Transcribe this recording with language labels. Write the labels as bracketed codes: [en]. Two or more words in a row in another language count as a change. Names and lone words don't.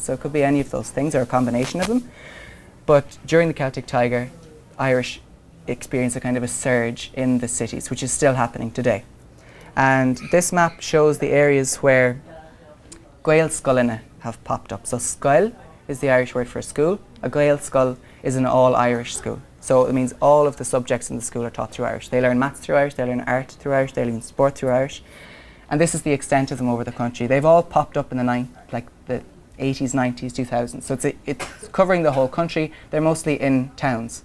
[en] So it could be any of those things or a combination of them. But during the Celtic Tiger, Irish experienced a kind of a surge in the cities, which is still happening today. And this map shows the areas where [ga] Gael scoilne [en] have popped up. So scoil is the Irish word for school. A [ga] Gael scoil [en] is an all-Irish school. So it means all of the subjects in the school are taught through Irish. They learn maths through Irish, they learn art through Irish, they learn sport through Irish. And this is the extent of them over the country. They've all popped up in the 80s, 90s, 2000s. So it's covering the whole country. They're mostly in towns.